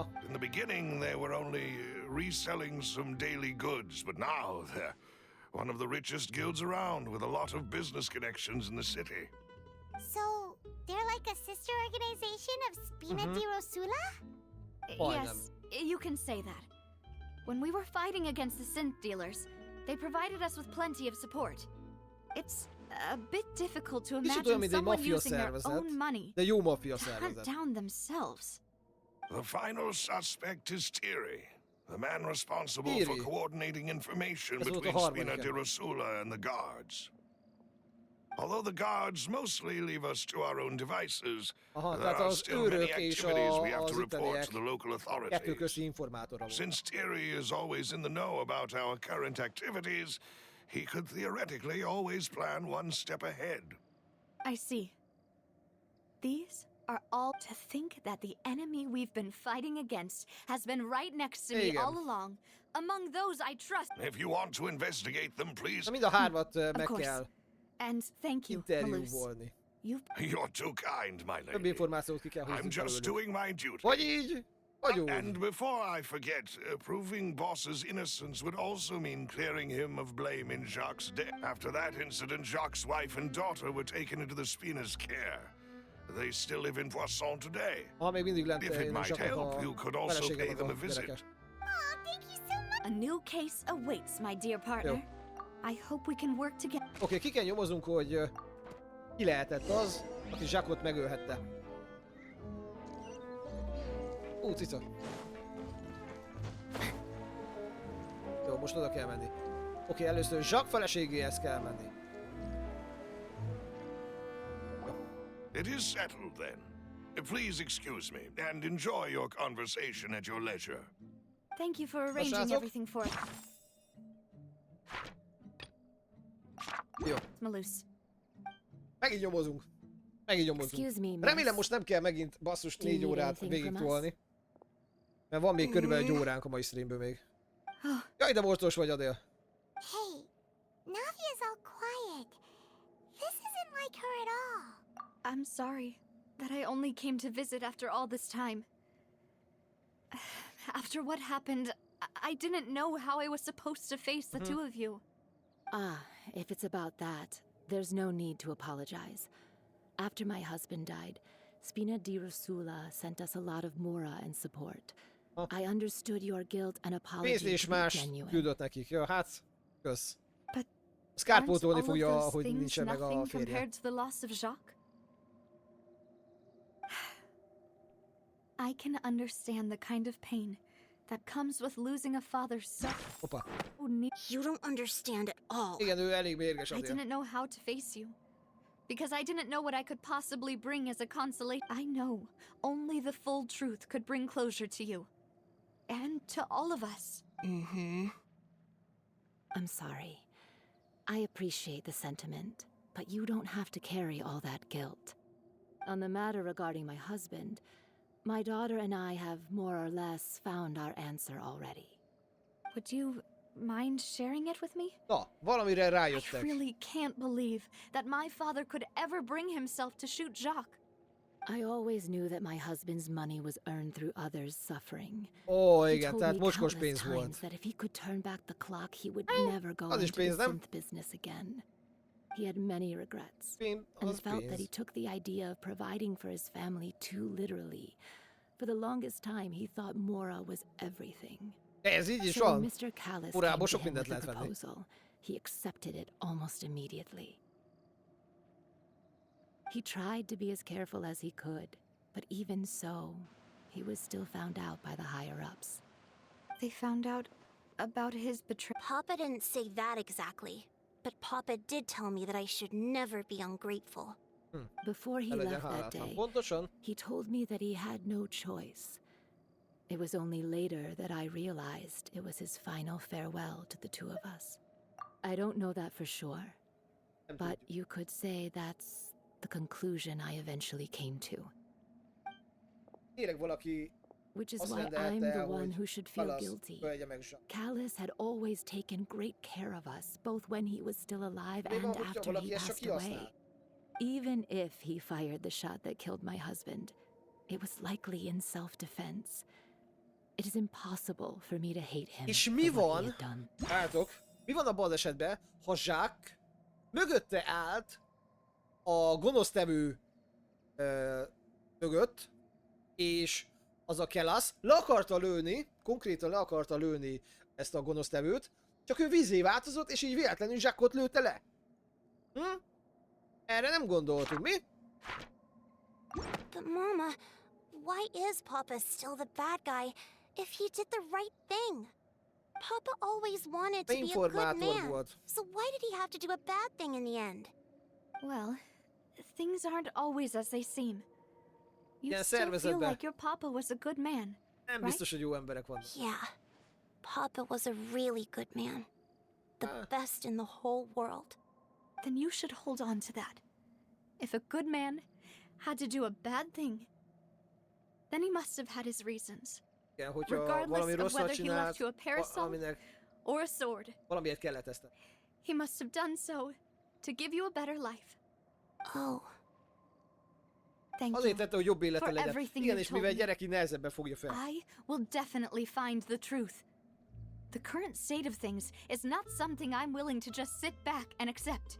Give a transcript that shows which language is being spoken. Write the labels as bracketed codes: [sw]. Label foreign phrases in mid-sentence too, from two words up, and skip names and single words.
[en] In the beginning, they were only reselling some daily goods, but now they're one of the richest guilds around with a lot of business connections in the city. So, they're like a sister organization of Spina di Rosula? Yes, you can say that. When we were fighting against the synth dealers, they provided us with plenty of support. It's a bit difficult to [hu] Kicsit olyan, [en] imagine [hu] mint egy [en] someone [hu] maffia [en] using their [hu] szervezet, [en] own money [hu] de jó maffia [en] to hunt [hu] szervezet. [en] down themselves. The final suspect is Thierry, the man responsible for Thierry. coordinating information [hu] Ez volt a [en] between Spina [hu] harmadik. [en] di Rosula and the guards. Although the guards mostly leave us to our own devices, [hu] Aha, [en] there [hu] tehát [en] are [hu] az [en] still many [hu] őrök és [en] activities we have [hu] az [en] to report [hu] itteniek [en] to the local [hu] kettő [en] authorities. [hu] közti informátora volt. [en] Since Thierry is always in the know about our current activities, he could theoretically always plan one step ahead. I see. These are all to think that the enemy we've been fighting against has been right next to me [hu] Igen. [en] all along, among those I trust. If you want to investigate them, please. [hu] Na mind a 3-at meg [en] course. [hu] kell [en] And thank you, Malus. [hu] interjúvolni. [en] You've You're too kind, my [hu] Több [en] lady. [hu] információt ki kell [en] I'm [hu] húzni [en] just [hu] belőlük. [en] doing my duty. [hu] Vagy így, vagy úgy. [en] And before I forget, proving Boss's innocence would also mean clearing him of blame in Jacques' death. After that incident, Jacques' wife and daughter were taken into the Spina's care. They still live in Poisson today. [hu] Ha még mindig lent [en] If it might [hu] csak [en] help, [hu] a [en] you could also [hu] felesége [en] pay [hu] meg [en] them [hu] a [en] a visit. [hu] gyereke. [en] Aw, thank you so much. a new case awaits, my dear partner. I hope we can work together. [hu] Oké, ki kell nyomozunk, hogy ki lehetett az, aki Zsákot megölhette. Cica. Jó, most oda kell menni. Oké, először Zsák feleségéhez kell menni. [en] It is settled then. Please excuse me and enjoy your conversation at your leisure. Thank you for arranging [hu] srácok? [en] everything for us. [hu] Jó, [en] Malus. [hu] megint nyomozunk. Megint nyomozunk. [en] Excuse me, miss. [hu] Remélem most nem kell megint basszus [en] Do you [hu] 4 [en] need [hu] órát [en] anything from [hu] végig [en] us? [hu] tolni. Mert van még körülbelül 1 óránk a mai streamből még. Jaj, de morcos vagy, Adél. [en] Hey, Navia's all quiet. This isn't like her at all. I'm sorry that I only came to visit after all this time. After what happened, I didn't know how I was supposed to face the two of you. Ah, if it's about that, there's no need to apologize. After my husband died, Spina di Rosula sent us a lot of mora and support. I understood your guilt and [hu] Pénzt [en] apology [hu] és [en] to be [hu] más [en] genuine. [hu] küldött nekik. Ja, hát, kösz. [en] But [hu] Azt [en] aren't all [hu] kárpótolni [en] of [hu] fogja, [en] those [hu] hogy [en] things [hu] nincsen meg a [en] nothing [hu] férje. [en] compared to the loss of Jacques? I can understand the kind of pain that comes with losing a father so [hu] Hoppá. [en] near. You don't understand at all. [hu] Igen, ő elég mérges [en] I [hu] Adél. [en] didn't know how to face you. Because I didn't know what I could possibly bring as a consolation. I know only the full truth could bring closure to you. And to all of us. I'm sorry. I appreciate the sentiment, but you don't have to carry all that guilt. On the matter regarding my husband, my daughter and I have more or less found our answer already. Would you mind sharing it with me? [hu] Na, valamire [en] I [hu] rájöttek. [en] really can't believe that my father could ever bring himself to shoot Jacques. I always knew that my husband's money was earned through others' suffering. [hu] Ó, [en] He [hu] igen, [en] told [hu] tehát [en] me [hu] mocskos [en] countless [hu] pénz [en] times [hu] volt. [en] that if he could turn back the clock, he would never go [hu] az is [en] into the [hu] pénz, nem? [en] synth business again. He had many regrets [hu] Pénz, [en] and [hu] az [en] felt that he [hu] pénz. [en] took the idea of providing for his family too literally. For the longest time, he thought Mora was everything. [hu] Ez így is [en] So when [hu] van. [en] Mr. Callis came [hu] Morából [en] to [hu] sok [en] him [hu] mindent [en] with the [hu] lehet venni. [en] proposal, he accepted it almost immediately. He tried to be as careful as he could, but even so, he was still found out by the higher-ups. They found out about his betrayal. Papa didn't say that exactly, but Papa did tell me that I should never be ungrateful. Before he [hu] Ne legyen [en] left that [hu] hálátlan. [en] day, [hu] Pontosan. [en] he told me that he had no choice. It was only later that I realized it was his final farewell to the two of us. I don't know that for sure, [hu] Nem [en] but [hu] tudjuk. [en] you could say that's the conclusion I eventually came to. [hu] Tényleg valaki [en] Which is [hu] azt [en] why I'm [hu] rendelte [en] the [hu] el, [en] one [hu] hogy [en] who should feel [hu] Callas [en] guilty. [hu] ölje meg Jacques. [en] Callis had always taken great care of us, both when he was still alive [hu] Mi van, [en] and [hu] hogyha [en] after [hu] valaki [en] he [hu] ezt csak [en] passed away. [hu] kihasznál? [en] Even if he fired the shot that killed my husband, it was likely in self-defense. It is impossible for me to hate him [hu] És [en] for [hu] mi [en] what he [hu] van, [en] had done. [hu] álltok, mi van abban az esetben, ha Jacques mögötte állt a gonosztevő mögött, és az a Callas le akarta lőni, konkrétan le akarta lőni ezt a gonosztevőt, csak ő vízzé változott, és így véletlenül Jacques-ot lőtte le. Erre nem gondoltunk, mi? [en] But Mama, why is Papa still the bad guy if he did the right thing? Papa always wanted to be a good [hu] Informátor [en] man, [hu] volt. [en] so why did he have to do a bad thing in the end? Well, things aren't always as they seem. You [hu] Ilyen [en] still feel [hu] szervezetben [en] like your papa was a good man. [hu] nem biztos, hogy jó emberek vannak. [en] Yeah, Papa was a really good man. The best in the whole world. Then you should hold on to that. If a good man had to do a bad thing, then he must have had his reasons. [hu] Igen, hogyha [en] Regardless [hu] valami [en] of [hu] rosszat [en] whether he [hu] csinált, [en] left you a parasol [hu] aminek [en] or a sword, [hu] valamiért kellett ezt. [en] he must have done so to give you a better life. Oh, Thank [hu] Azért [en] you. [hu] tette, hogy jobb élete [en] For [hu] legyen. [en] everything [hu] Igen, [en] you've [hu] és mivel [en] told me. [hu] gyerek így nehezebben fogja fel. [en] I will definitely find the truth. The current state of things is not something I'm willing to just sit back and accept.